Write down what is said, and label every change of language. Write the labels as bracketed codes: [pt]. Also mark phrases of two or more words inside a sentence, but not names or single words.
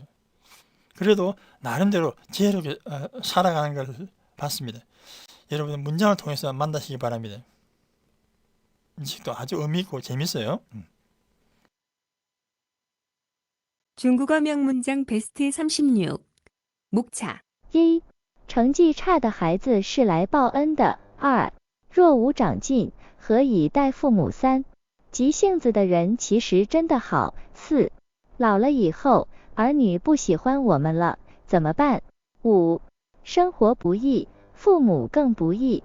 [ko] 그래도 나름대로 지혜롭게 살아가는 걸 봤습니다. 여러분 문장을 통해서 만나시기 바랍니다. 이 책도 아주 의미있고 재밌어요. 중국어 명문장 베스트 36. 목차 [zh] 一、成绩差的孩子是来报恩的。二、若无长进，何以待父母？三、急性子的人其实真的好。四、老了以后，儿女不喜欢我们了，怎么办？五、生活不易，父母更不易。